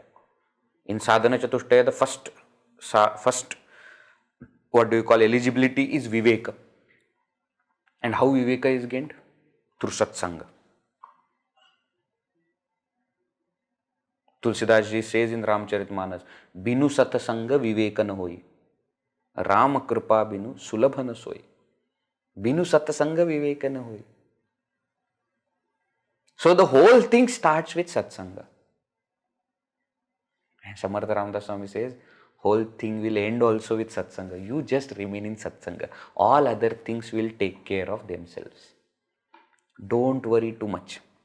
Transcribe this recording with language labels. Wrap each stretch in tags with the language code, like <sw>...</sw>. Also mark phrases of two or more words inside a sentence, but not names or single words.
<en>In</en> <sa>साधन चतुष्टय,</sa> <en>the first eligibility is viveka. And how viveka is gained? Through satsanga. Tulsidas ji says in Ramcharitmanas,</en> <awa>बिनु सतसंग बिबेक न होई. राम कृपा बिनु सुलभ न सोई. बिनु सतसंग बिबेक न होई.</awa> <en>So the whole thing starts with satsanga. And Samarth Ramdas Swami says, whole thing will end also with satsanga. You just remain in satsanga. All other things will take care of themselves. Don't worry too much.</en>